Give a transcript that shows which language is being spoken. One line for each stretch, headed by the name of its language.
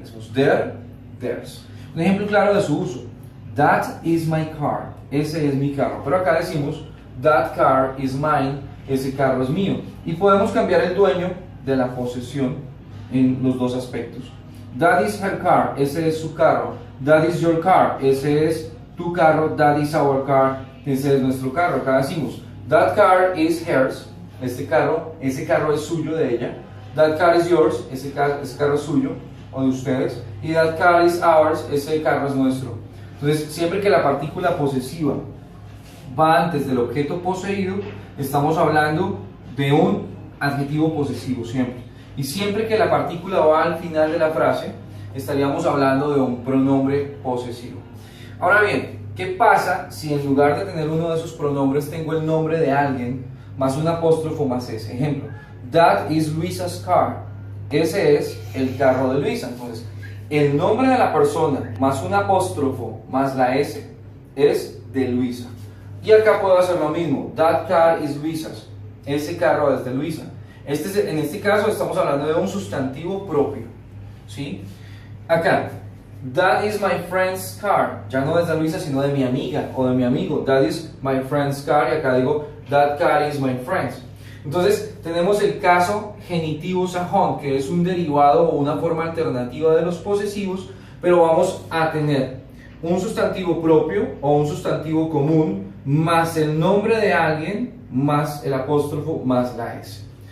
Spanish: Decimos
English: their, theirs.
Spanish: Un ejemplo claro de su uso.
English: That is my car.
Spanish: Ese es mi carro. Pero acá decimos
English: that car is mine.
Spanish: Ese carro es mío. Y podemos cambiar el dueño de la posesión en los dos aspectos. That is her car, ese es su carro. That is your car, ese es tu carro.
English: That is our car,
Spanish: ese es nuestro carro. Acá decimos,
English: that car is hers,
Spanish: ese carro es suyo, de ella.
English: That car is yours,
Spanish: ese carro es suyo o de ustedes. Y
English: that car is ours,
Spanish: ese carro es nuestro. Entonces, siempre que la partícula posesiva va antes del objeto poseído, estamos hablando de un adjetivo posesivo, siempre. Y siempre que la partícula va al final de la frase, estaríamos hablando de un pronombre posesivo. Ahora bien, ¿qué pasa si en lugar de tener uno de esos pronombres tengo el nombre de alguien más un apóstrofo más S?
English: Ejemplo, that is Luisa's car.
Spanish: Ese es el carro de Luisa. Entonces, el nombre de la persona más un apóstrofo más la S es de Luisa. Y acá puedo hacer lo mismo.
English: That car is Luisa's.
Spanish: Ese carro es de Luisa. En este caso estamos hablando de un sustantivo propio, ¿sí?
English: Acá, that is my friend's car.
Spanish: Ya no es de Luisa, sino de mi amiga o de mi amigo.
English: That is my friend's car.
Spanish: Y acá digo,
English: that car is my friend's.
Spanish: Entonces, tenemos el caso genitivo sajón, que es un derivado o una forma alternativa de los posesivos, pero vamos a tener un sustantivo propio o un sustantivo común, más el nombre de alguien, más el apóstrofo, más la S.